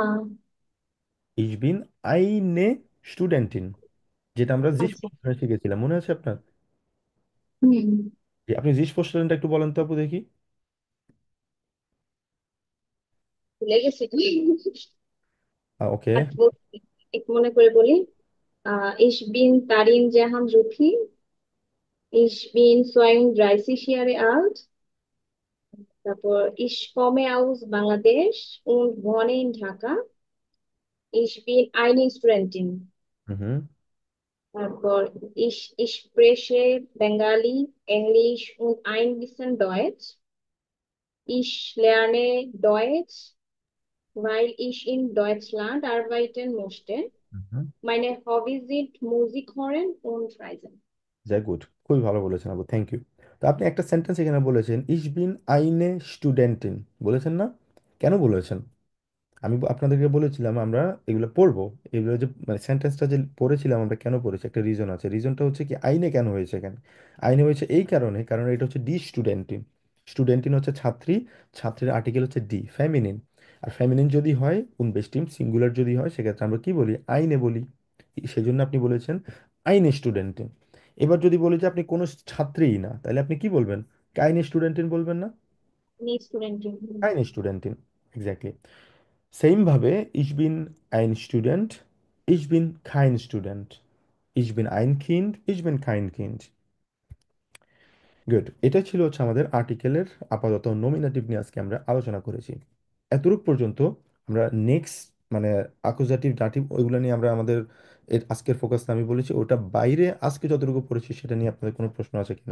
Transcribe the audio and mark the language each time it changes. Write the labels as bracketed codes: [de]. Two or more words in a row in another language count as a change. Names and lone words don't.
[de] Ich bin eine Studentin, [bn] যেটা আমরা জিস আচ্ছা। শিখেছিলাম, মনে আছে আপনার? হুম। আপনি জিস পোস্টারটা একটু বলেন তো আপু দেখি। ভুলে গেছি। ওকে। আচ্ছা, বলছি। একটু মনে করে বলি। [de] Ich bin Tarin Jahan Ruthi. Ich bin 32 Jahre alt. তারপর Ich komme aus Bangladesch und wohne in Dhaka. Ich bin eine Studentin. হুম। তারপর Ich spreche Bengali, Englisch und ein bisschen Deutsch. Ich lerne Deutsch Weil ich in Deutschland arbeiten möchte. Meine Hobbys sind Musik hören und Reisen. sehr gut, [bn] খুবই ভালো বলেছেন আপু, [en] thank you. [bn] তো আপনি একটা সেন্টেন্স এখানে বলেছেন [de] Ich bin eine Studentin, [bn] বলেছেন না? কেন বলেছেন? আমি আপনাদেরকে বলেছিলাম আমরা এগুলো পড়বো, এগুলো যে মানে সেন্টেন্সটা যে পড়েছিলাম আমরা, কেন পড়েছি একটা রিজন আছে। রিজনটা হচ্ছে কি আইনে কেন হয়েছে এখানে? আইনে হয়েছে এই কারণে, কারণ এটা হচ্ছে [de] die Studentin. [bn] স্টুডেন্টিন হচ্ছে ছাত্রী, ছাত্রীর আর্টিকেল হচ্ছে ডি, ফেমিনিন। আর ফেমিনিন যদি হয় উনবেস্টিম, সিঙ্গুলার যদি হয় সেক্ষেত্রে আমরা কি বলি? আইনে বলি। সেজন্য আপনি বলেছেন [de] eine Studentin. [bn] এবার যদি বলি যে আপনি কোনো ছাত্রীই না, তাহলে আপনি কি বলবেন? [de] eine Studentin [bn] বলবেন না? [de] Nicht Studentin. eine Studentin, এক্স্যাক্টলি। [bn] সেম ভাবে [de] ich bin ein Student, ich bin kein Student, ich bin ein Kind, ich bin kein Kind। [bn] গুড, এটা ছিল হচ্ছে আমাদের আর্টিকেলের আপাতত নমিনেটিভ নিয়ে আজকে আমরা আলোচনা করেছি। এতটুক পর্যন্ত আমরা নেক্সট মানে [de] Akkusativ Dativ [bn] ওইগুলো নিয়ে আমরা আমাদের এর আজকের ফোকাসটা আমি বলেছি, ওটা বাইরে আজকে যতটুকু পড়েছি সেটা নিয়ে আপনাদের কোনো প্রশ্ন আছে কিনা?